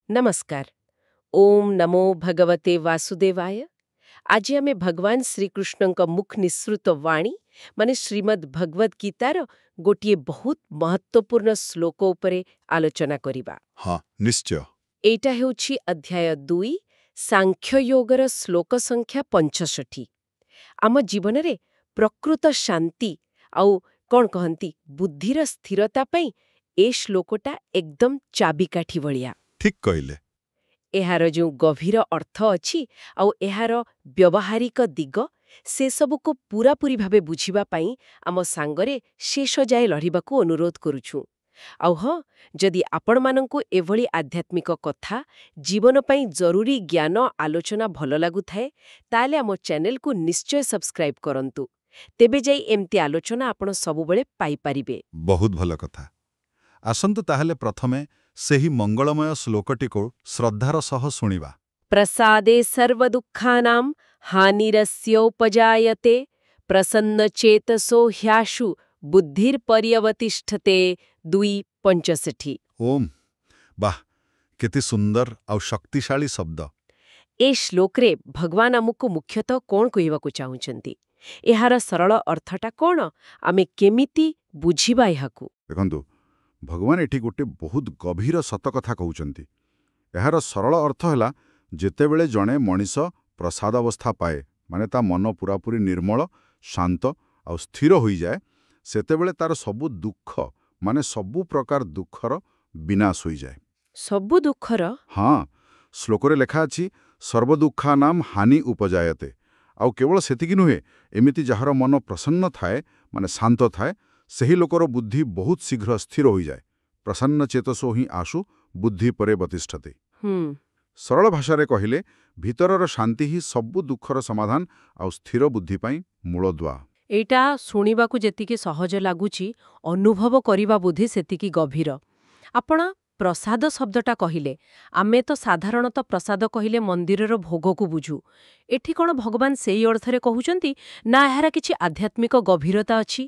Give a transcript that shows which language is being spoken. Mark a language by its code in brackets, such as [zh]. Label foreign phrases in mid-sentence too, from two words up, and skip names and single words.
[sa] नमस्कार। ओम नमो भगवते वासुदेवाय। [or] ଆଜି ଆମେ ଭଗବାନ ଶ୍ରୀକୃଷ୍ଣଙ୍କ ମୁଖ ନିଃସୃତ ବାଣୀ ମାନେ ଶ୍ରୀମଦ୍ ଭଗବଦ ଗୀତାର ଗୋଟିଏ ବହୁତ ମହତ୍ୱପୂର୍ଣ୍ଣ ଶ୍ଳୋକ ଉପରେ ଆଲୋଚନା କରିବା। ହଁ ନିଶ୍ଚୟ। ଏଇଟା ହେଉଛି ଅଧ୍ୟାୟ 2 ସାଂଖ୍ୟ ଯୋଗର ଶ୍ଳୋକ ସଂଖ୍ୟା 65। ଆମ ଜୀବନରେ ପ୍ରକୃତ ଶାନ୍ତି ଆଉ କ'ଣ କହନ୍ତି ବୁଦ୍ଧିର ସ୍ଥିରତା ପାଇଁ ଏ ଶ୍ଳୋକଟା ଏକଦମ ଚାବିକାଠି ଭଳିଆ। ଠିକ କହିଲେ। ଏହାର ଯୋ ଗଭୀର ଅର୍ଥ ଅଛି ଆଉ ଏହାର ବ୍ୟବହାରିକ ଦିଗ ସେ ସବୁକୁ ପୂରାପୂରି ଭାବେ ବୁଝିବା ପାଇଁ ଆମ ସାଙ୍ଗରେ ଶେଷ ଯାଏ ଲଢ଼ିବାକୁ ଅନୁରୋଧ କରୁଛୁ। ଆଉ ହଁ, ଯଦି ଆପଣମାନଙ୍କୁ ଏଭଳି ଆଧ୍ୟାତ୍ମିକ କଥା ଜୀବନ ପାଇଁ ଜରୁରୀ ଜ୍ଞାନ ଆଲୋଚନା ଭଲ ଲାଗୁଥାଏ ତାହେଲେ ଆମ ଚ୍ୟାନେଲକୁ ନିଶ୍ଚୟ ସବସ୍କ୍ରାଇବ କରନ୍ତୁ। ତେବେ ଯାଇ ଏମିତି ଆଲୋଚନା ଆପଣ ସବୁବେଳେ ପାଇ ପାରିବେ। ବହୁତ ଭଲ କଥା। ଆସନ୍ତୁ ତାହେଲେ ପ୍ରଥମେ ସେହି ମଙ୍ଗଳମୟ ଶ୍ଳୋକଟିକୁ ଶ୍ରଦ୍ଧାର ସହ ଶୁଣିବା। [sa] प्रसादे सर्वदुःखानां हानिरस्योपजायते प्रसन्नचेतसो ह्याशु बुद्धिर्पर्यवतिष्ठते 2:65। [or] ଓମ ବାହ କେତେ ସୁନ୍ଦର ଆଉ ଶକ୍ତିଶାଳୀ ଶବ୍ଦ। ଏ ଶ୍ଳୋକରେ ଭଗବାନ ଆମକୁ ମୁଖ୍ୟତଃ କ'ଣ କହିବାକୁ ଚାହୁଁଛନ୍ତି? ଏହାର ସରଳ ଅର୍ଥଟା କ'ଣ? ଆମେ କେମିତି ବୁଝିବା ଏହାକୁ? ଦେଖନ୍ତୁ ଭଗବାନ ଏଠି ଗୋଟେ ବହୁତ ଗଭୀର ସତ କଥା କହୁଛନ୍ତି। ଏହାର ସରଳ ଅର୍ଥ ହେଲା ଯେତେବେଳେ ଜଣେ ମଣିଷ ପ୍ରସାଦ ଅବସ୍ଥା ପାଏ ମାନେ ତା ମନ ପୂରାପୂରି ନିର୍ମଳ ଶାନ୍ତ ଆଉ ସ୍ଥିର ହୋଇ ଯାଏ ସେତେବେଳେ ତା'ର ସବୁ ଦୁଃଖ ମାନେ ସବୁ ପ୍ରକାର ଦୁଃଖର ବିନାଶ ହୋଇ ଯାଏ। ସବୁ ଦୁଃଖର? ହଁ, ଶ୍ଳୋକରେ ଲେଖା ଅଛି [sa] सर्वदुःखानां हानि उपजायते। [or] ଆଉ କେବଳ ସେତିକି ନୁହେଁ, ଏମିତି ଯାହାର ମନ ପ୍ରସନ୍ନ ଥାଏ ମାନେ ଶାନ୍ତ ଥାଏ ସେହି ଲୋକର ବୁଦ୍ଧି ବହୁତ ଶୀଘ୍ର ସ୍ଥିର ହୋଇ ଯାଏ। [sa] प्रसन्न चेतसो ही आशु बुद्धि परे बतिष्ठते। [or] ସରଳ ଭାଷାରେ କହିଲେ ଭିତରର ଶାନ୍ତି ହିଁ ସବୁ ଦୁଃଖର ସମାଧାନ ଆଉ ସ୍ଥିର ବୁଦ୍ଧି ପାଇଁ ମୂଳଦୁଆ। ଏଇଟା ଶୁଣିବାକୁ ଯେତିକି ସହଜ ଲାଗୁଛି ଅନୁଭବ କରିବା ବୁଦ୍ଧି ସେତିକି ଗଭୀର। ଆପଣ ପ୍ରସାଦ ଶବ୍ଦଟା କହିଲେ ଆମେ ତ ସାଧାରଣତଃ ପ୍ରସାଦ କହିଲେ ମନ୍ଦିରର ଭୋଗକୁ ବୁଝୁ। ଏଠି କ'ଣ ଭଗବାନ ସେଇ ଅର୍ଥରେ କହୁଛନ୍ତି ନା ଏହାର କିଛି ଆଧ୍ୟାତ୍ମିକ ଗଭୀରତା ଅଛି?